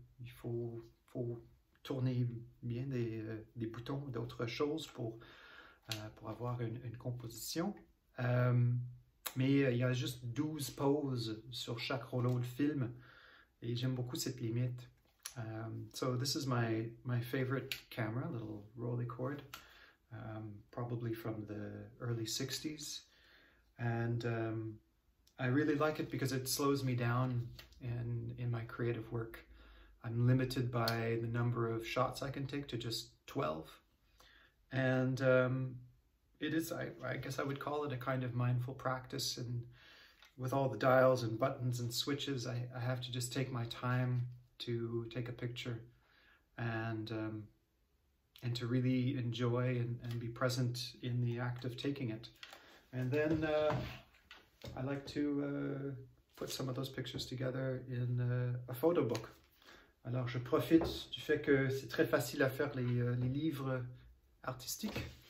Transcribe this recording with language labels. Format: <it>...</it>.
<fr>Il faut tourner bien des boutons, d'autres choses pour avoir une composition. Mais il y a juste 12 poses sur chaque rouleau de film et j'aime beaucoup cette limite.</fr> <en>So this is my favorite camera, little Rolleicord, probably from the early 60s. And I really like it because it slows me down in my creative work. I'm limited by the number of shots I can take to just 12. And it is, I guess I would call it a kind of mindful practice. And with all the dials and buttons and switches, I have to just take my time to take a picture and to really enjoy and be present in the act of taking it. And then I like to put some of those pictures together in a photo book.</en> <fr>Alors je profite du fait que c'est très facile à faire les livres artistiques.</fr>